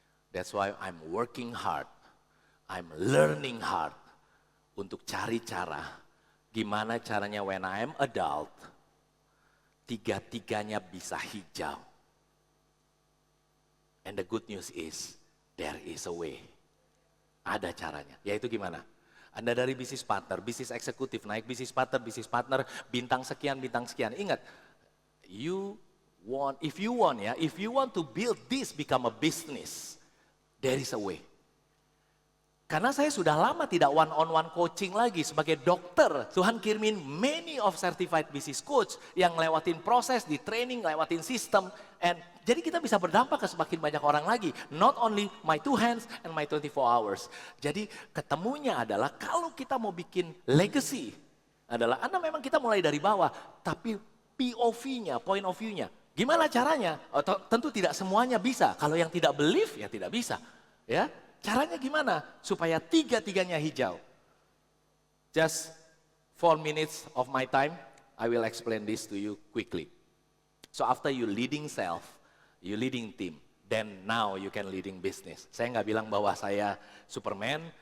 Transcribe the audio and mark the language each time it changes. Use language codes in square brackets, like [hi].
[en] That's why I'm working hard. I'm learning hard. [id] Untuk cari cara, gimana caranya [en] when I'm adult, [id] 3-3-nya bisa hijau. [en] And the good news is, there is a way. [id] Ada caranya, yaitu gimana? Anda dari bisnis partner, bisnis eksekutif, naik bisnis partner, bintang sekian. [en] Ingat, if you want to build this become a business, there is a way. [id] Karena saya sudah lama tidak [en] one-on-one coaching [id] lagi sebagai dokter. Tuhan kirimin [en] many of certified business coach [id] yang lewatin proses, di training, lewatin sistem. And jadi kita bisa berdampak ke semakin banyak orang lagi. [en] Not only my 2 hands and my 24 hours. [id] Jadi ketemunya adalah kalau kita mau bikin legacy. Adalah Anda memang kita mulai dari bawah. Tapi POV-nya, point of view-nya. Gimana caranya? Tentu tidak semuanya bisa. Kalau yang tidak believe ya tidak bisa. Ya. Caranya gimana? Supaya 3-3-nya hijau. [en] Just 4 minutes of my time, I will explain this to you quickly. So after you leading self, you leading team, then now you can leading business. [id] Saya nggak bilang bahwa saya Superman,